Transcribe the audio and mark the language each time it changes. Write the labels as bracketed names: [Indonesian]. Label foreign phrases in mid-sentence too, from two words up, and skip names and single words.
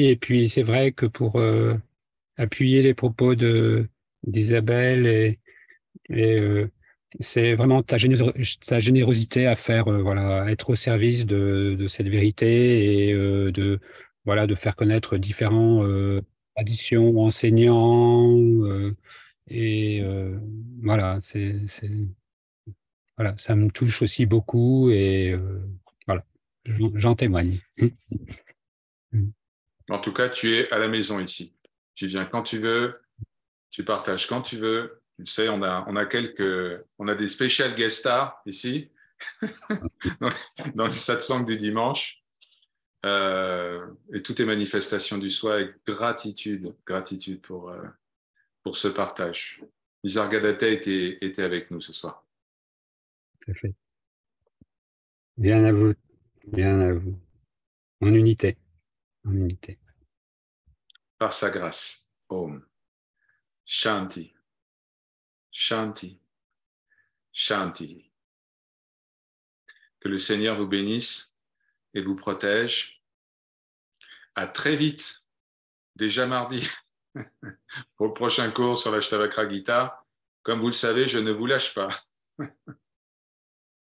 [French] Et puis, c'est vrai que pour appuyer les propos d'Isabelle c'est vraiment ta générosité à faire, être au service de cette vérité et de faire connaître différents traditions, enseignants, ça me touche aussi beaucoup et j'en témoigne. En tout cas, tu es à la maison ici. Tu viens quand tu veux, tu partages quand tu veux. Vous savez, on a des [English] special guest stars [French] ici, dans le satsang du dimanche. Et tout est manifestation du soi et gratitude pour ce partage. Nisargadatta était avec nous ce soir. Tout à fait. Bien à vous, bien à vous. En unité, en unité. Par sa grâce. [Sanskrit] ॐ. शान्ति. शान्ति. शान्ति. [French] Que le Seigneur vous bénisse et vous protège. À très vite, déjà mardi, pour le prochain cours sur l'Ashtavakra Gita. Comme vous le savez, je ne vous lâche pas. À bientôt.